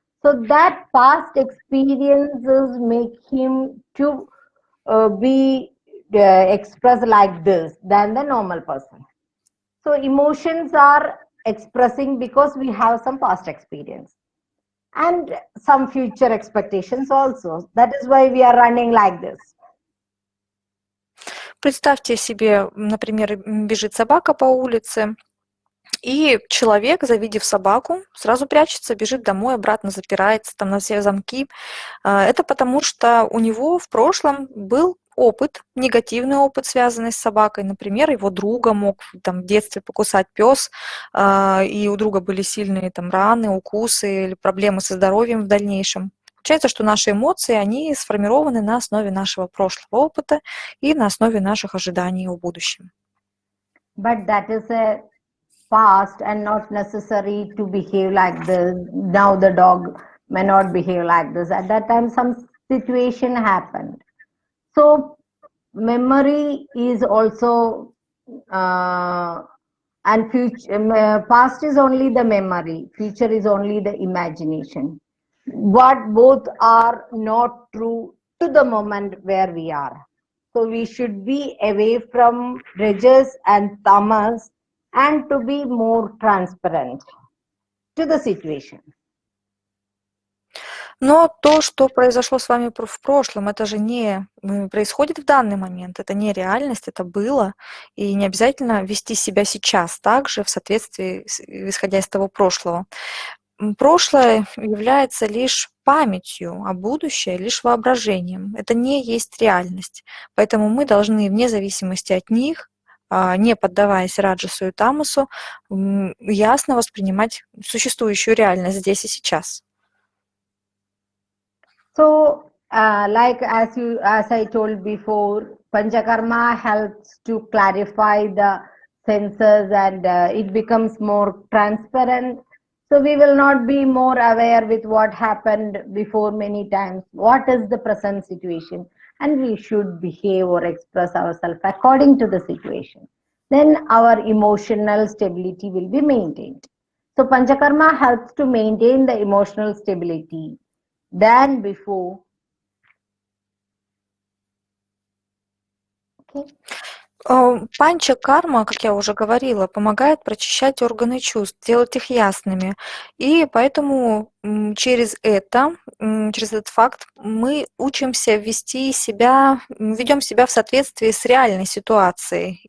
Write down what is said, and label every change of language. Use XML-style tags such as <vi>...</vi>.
<en>So that past experiences make him to be expressed like this than the normal person. So emotions are expressing because we have some past experience and some future expectations also. That is why we are running like this.</en> <ru>Представьте себе, например, бежит собака по улице, и человек, завидев собаку, сразу прячется, бежит домой, обратно запирается там на все замки. Это потому, что у него в прошлом был опыт, негативный опыт, связанный с собакой. Например, его друга мог там в детстве покусать пес, и у друга были сильные там раны, укусы или проблемы со здоровьем в дальнейшем. Получается, что наши эмоции, они сформированы на основе нашего прошлого опыта и на основе наших ожиданий о будущем.</ru> <en>But that is a past and not necessary to behave like this. Now the dog may not behave like this. At that time, some situation happened. So memory is also and future. Past is only the memory. Future is only the imagination. What both are not true to the moment where we are. So we should be away from rajas and tamas and to be more transparent to the situation.</en> <ru>Но то, что произошло с вами в прошлом, это же не происходит в данный момент, это не реальность, это было, и не обязательно вести себя сейчас так же в соответствии, исходя из того прошлого. Прошлое является лишь памятью, а будущее лишь воображением. Это не есть реальность. Поэтому мы должны, вне зависимости от них, не поддаваясь раджасу и тамасу, ясно воспринимать существующую реальность здесь и сейчас.</ru> <en>So, like as I told before, Panchakarma helps to clarify the senses and it becomes more transparent. So we will not be more aware with what happened before many times. What is the present situation? And we should behave or express ourselves according to the situation. Then our emotional stability will be maintained. So Panchakarma helps to maintain the emotional stability than before. Okay.</en> <ru>Панчакарма, как я уже говорила, помогает прочищать органы чувств, делать их ясными. И поэтому через этот факт мы учимся ведем себя в соответствии с реальной ситуацией.</ru>